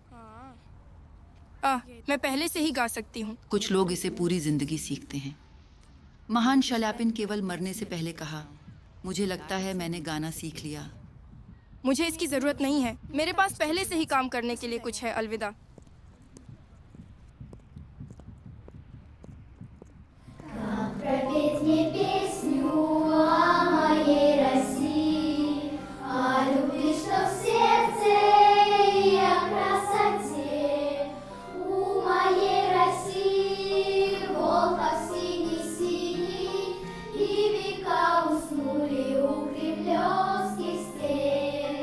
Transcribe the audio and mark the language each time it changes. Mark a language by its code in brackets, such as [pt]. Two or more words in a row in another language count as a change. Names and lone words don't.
[hi] मैं पहले से ही गा सकती हूँ। कुछ लोग इसे पूरी जिंदगी सीखते हैं। महान शल्यापिन केवल मरने से पहले कहा, मुझे लगता है मैंने गाना सीख लिया। मुझे इसकी जरूरत नहीं है। मेरे पास पहले से ही काम करने के लिए कुछ है। अलविदा। [ru] Пропеть мне песню о моей России, о любви, что в сердце, и о красоте. У моей России Волхов синий-синий, и века уснули у кремлевских стен.